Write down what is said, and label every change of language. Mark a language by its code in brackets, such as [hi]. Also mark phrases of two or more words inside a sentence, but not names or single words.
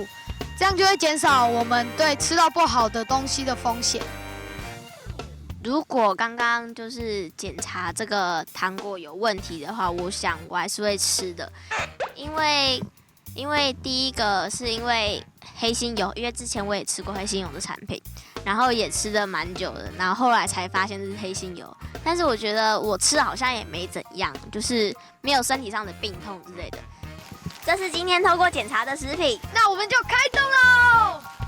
[zh] 這樣就會減少我們對吃到不好的東西的風險。如果剛剛就是檢查這個糖果有問題的話，我想我還是會吃的，因為第一個是因為黑心油，因為之前我也吃過黑心油的產品，然後也吃得蠻久的，然後後來才發現這是黑心油，但是我覺得我吃好像也沒怎樣，就是沒有身體上的病痛之類的。這是今天透過檢查的食品，那我們就開動嘍！